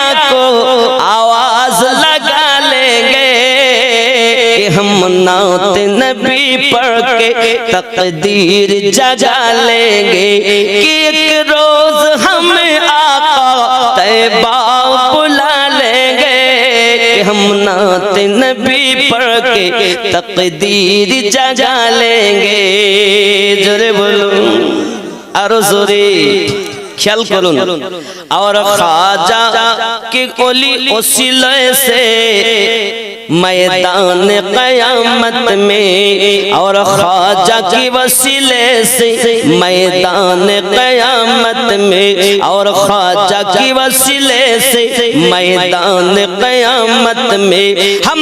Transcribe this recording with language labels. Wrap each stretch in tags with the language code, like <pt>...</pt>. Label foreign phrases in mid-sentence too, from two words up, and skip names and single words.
<ur>کو آواز لگا لیں گے، کہ ہم نعت نبی پڑھ کے تقدیر جگا لیں گے، کہ ایک روز ہمیں آقا طیبہ بلا لیں گے، کہ ہم نعت نبی پڑھ کے تقدیر جگا لیں گے۔</ur> <bn>জোরে বলো, আরো জোরে খেয়াল করুন।</bn> <ur>اور خواجہ کی اولی اوسیلے سے میدان قیامت میں، اور خواجہ کی وسیلے سے میدان قیامت میں، اور خواجہ کی وسیلے سے میدان قیامت میں، ہم</ur>